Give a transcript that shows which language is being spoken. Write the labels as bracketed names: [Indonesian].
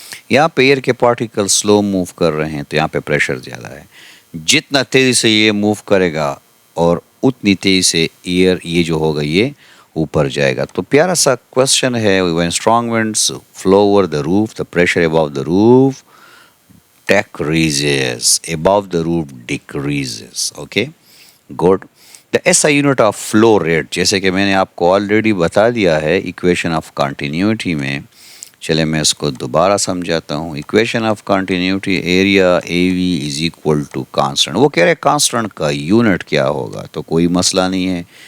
[Urdu] یہاں پہ ایئر کے پارٹیکل سلو موو کر رہے ہیں تو یہاں پہ پریشر زیادہ ہے. جتنا تیزی سے یہ موو کرے گا اور اتنی تیزی سے ایئر یہ جو ہوگا یہ اوپر جائے گا. تو پیارا سا کوشچن ہے [English] when strong winds flow over the roof the pressure above the roof decreases above the roof decreases. okay good. the SI unit of flow rate [Urdu] جیسے کہ میں نے آپ کو آلریڈی بتا دیا ہے ایکویشن آف کنٹینیوٹی میں. چلے میں اس کو دوبارہ سمجھاتا ہوں. Equation of continuity area a we is equal to constant. وہ کہہ رہے کانسٹنٹ کا یونٹ کیا ہوگا تو کوئی مسئلہ نہیں ہے.